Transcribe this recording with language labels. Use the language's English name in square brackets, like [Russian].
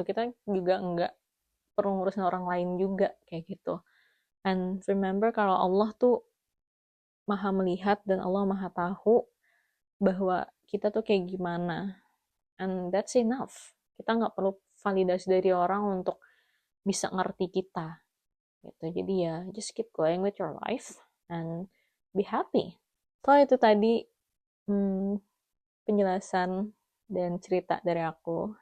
[Indonesian] Kita juga nggak perlu ngurusin orang lain juga kayak gitu. [English] And remember [Indonesian] kalau Allah tuh maha melihat dan Allah maha tahu bahwa kita tuh kayak gimana. [English] And that's enough. [Indonesian] Kita nggak perlu validasi dari orang untuk bisa ngerti kita gitu. Jadi ya [English] just keep going with your life and be happy. [Indonesian] So itu tadi hmm, penjelasan dan cerita dari aku.